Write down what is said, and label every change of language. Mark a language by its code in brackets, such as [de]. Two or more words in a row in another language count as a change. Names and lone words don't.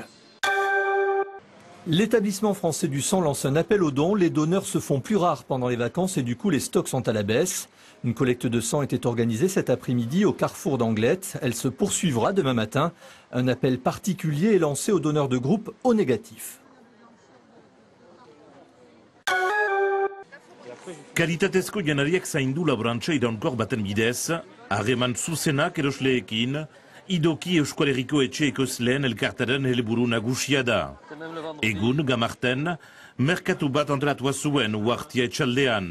[fr] L'établissement français du sang lance un appel aux dons. Les donneurs se font plus rares pendant les vacances et du coup les stocks sont à la baisse. Une collecte de sang était organisée cet après-midi au carrefour d'Anglet. Elle se poursuivra demain matin. Un appel particulier est lancé aux donneurs de groupe O négatif. [eu] Kalitatezko janariak zaindu laborantza iraunkor baten bidez, harreman zuzenak erosleekin, Idoki Euskal Herriko etxe ekoizleen elkartaren helburu nagusia da. Egun, Gamarten, merkatu bat antolatua zuen uhartia etxaldean.